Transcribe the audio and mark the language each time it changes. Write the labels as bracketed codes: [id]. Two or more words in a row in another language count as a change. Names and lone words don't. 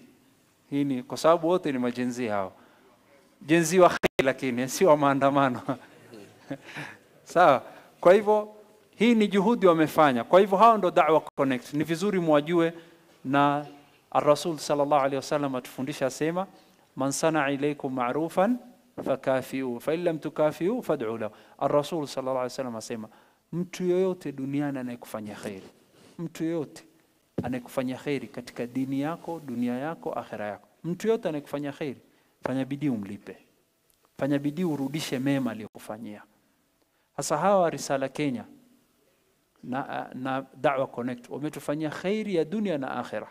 [sw] Hii ni kwa sababu wote ni majenzi hao. Jenzi wa khair lakini si wa maandamano. Sawa? Kwa hivyo hii ni juhudi wamefanya. Kwa hivyo hao ndo Da'wa Connect. Ni vizuri muwajue, na Ar-Rasul [ar] صلى الله عليه وسلم [sw] atufundisha asema [ar] من صنع إليكم معروفا فكافئوه فإن لم تكافئوه فادعوا له. [sw] Ar-Rasul [ar] صلى الله عليه وسلم [sw] asema mtu yoyote duniani anayekufanyia khairi, mtu yoyote anayekufanyia khairi katika dini yako, dunia yako, akhira yako, mtu yoyote anayekufanyia khairi, fanya bidii umlipe, fanya bidii urudishe mema aliyokufanyia. Hasa hawa Risala Kenya na Da'wa Connect wametufanyia khairi ya dunia na akhira.